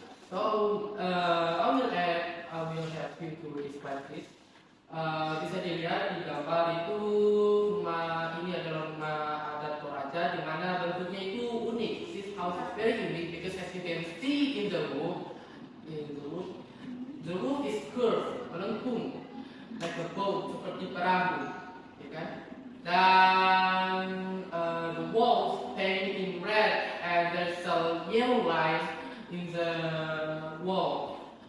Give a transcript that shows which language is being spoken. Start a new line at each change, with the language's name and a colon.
English: So, I will help you to describe this.
Indonesian: Bisa dilihat di gambar itu rumah ini adalah rumah adat Toraja di mana bentuknya itu unik.
English: This house is very unique because as you can see in the roof, the roof is curved, melengkung, like a boat,
Indonesian: seperti perahu, ya kan?
English: Dan the walls paint in red and there's a yellow line in the wall.